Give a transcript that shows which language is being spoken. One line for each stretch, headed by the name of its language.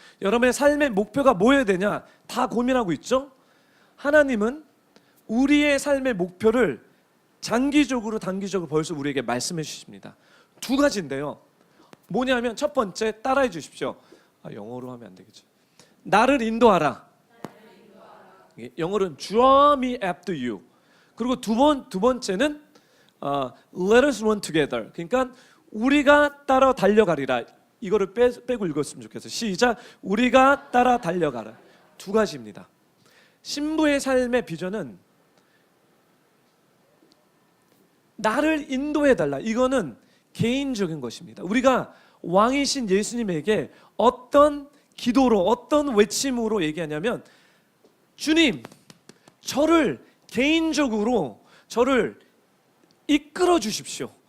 Korean: 여러분의 삶의 목표가 뭐여야 되냐? 다 고민하고 있죠? 하나님은 우리의 삶의 목표를 장기적으로 단기적으로 벌써 우리에게 말씀해 주십니다. 두 가지인데요. 뭐냐면 첫 번째 따라해 주십시오. 영어로 하면 안 되겠죠. 나를 인도하라. 영어로는
English: Draw me after you.
Korean: 그리고 두 번째는
English: Let us run together.
Korean: 그러니까 우리가 따라 달려가리라. 이거를 빼고 읽었으면 좋겠어요. 시작. 우리가 따라 달려가라. 두 가지입니다. 신부의 삶의 비전은 나를 인도해달라. 이거는 개인적인 것입니다. 우리가 왕이신 예수님에게 어떤 기도로 어떤 외침으로 얘기하냐면 주님, 저를 개인적으로 저를 이끌어 주십시오.